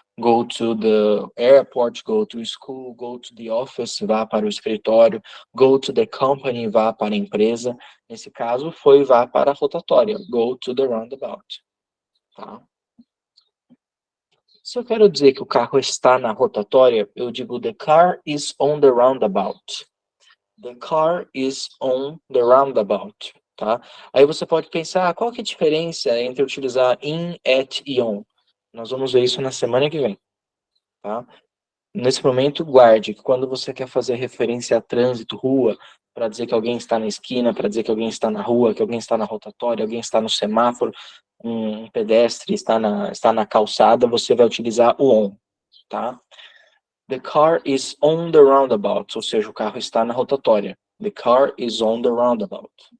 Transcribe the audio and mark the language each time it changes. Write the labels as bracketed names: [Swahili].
[English] Go to the airport, go to school, go to the office, [Portuguese] vá para o escritório. [English] Go to the company, [Portuguese] vá para a empresa. Nesse caso, foi vá para a rotatória. [English] Go to the roundabout. Tá? [Portuguese] Se eu quero dizer que o carro está na rotatória, eu digo [English] the car is on the roundabout. The car is on the roundabout, tá? [Portuguese] Aí você pode pensar, qual que é a diferença entre utilizar in, at e on? Nós vamos ver isso na semana que vem, tá? Nesse momento, guarde que quando você quer fazer referência a trânsito, rua, para dizer que alguém está na esquina, para dizer que alguém está na rua, que alguém está na rotatória, alguém está no semáforo, um pedestre está na calçada, você vai utilizar o on, tá? [English] The car is on the roundabout, [Portuguese] ou seja, o carro está na rotatória. [English] The car is on the roundabout.